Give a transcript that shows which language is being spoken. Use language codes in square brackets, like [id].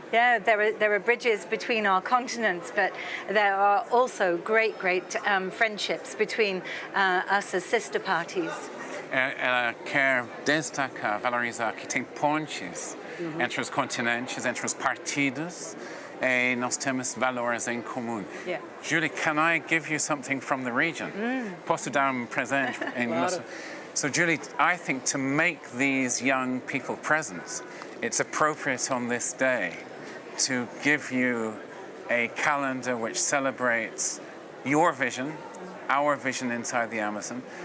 [en] Yeah, there are bridges between our continents, but there are also great friendships between us as sister parties. [pt] Ela quer destacar, valorizar que tem pontes entre os continentes, entre os partidos, e nós temos valores em comum. [en] Yeah. Julie, can I give you something from the region? [pt] Posso dar presente? Claro. [en] So, Julie, I think to make these young people present, it's appropriate on this day to give you a calendar which celebrates your vision, our vision inside the Amazon.